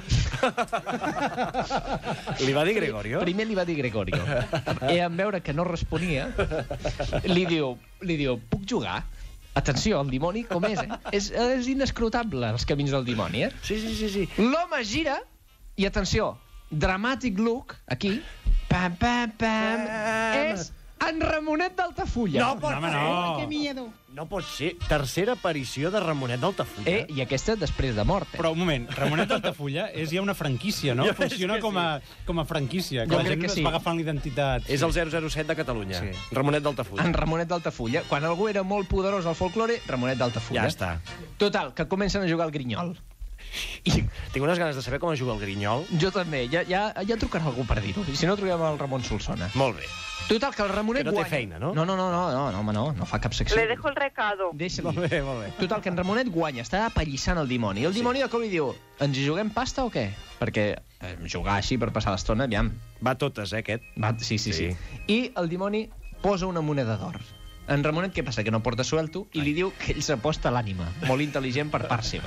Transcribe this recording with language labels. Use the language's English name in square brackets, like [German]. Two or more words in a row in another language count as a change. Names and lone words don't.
[Catalan] Li va dir Gregorio? Primer li va dir Gregorio. I en veure que no responia, li diu, puc jugar? Atenció, el dimoni com és, És inescrutable, els camins del dimoni, Sí. L'home gira, i atenció, [English] dramatic look, [Catalan] aquí, pam, pam, pam, és en Ramonet d'Altafulla. No pot ser. Que miedo. No pot ser. Tercera aparició de Ramonet d'Altafulla. I aquesta després de mort. Però un moment, Ramonet d'Altafulla és ja una franquícia, no? Funciona com a franquícia. Jo La crec gent que es sí. va agafant l'identitat. És el 007 de Catalunya. Sí. Ramonet d'Altafulla. En Ramonet d'Altafulla. Quan algú era molt poderós al folklore, Ramonet d'Altafulla. Ja està. Total, que comencen a jugar al grinyol. I tinc unes ganes de saber com es juga el grinyol. Jo també. Ja trucarà algú per dir-ho. Si no, truquem el Ramon Solsona. Molt bé. Total, que el Ramonet Que no té guanya. feina, no? No fa cap secció. [Spanish] Le dejo el recado. [Catalan] Deixa-li. Molt bé. Total, que en Ramonet guanya, està apallissant el dimoni. I el dimoni de cop li diu, ens hi juguem pasta o què? Perquè jugar així per passar l'estona, aviam. Va totes, aquest. Sí. I el dimoni posa una moneda d'or. En Ramonet què passa? Que no porta suelto i li diu que ell s'aposta l'ànima. Molt intel·ligent per part seva.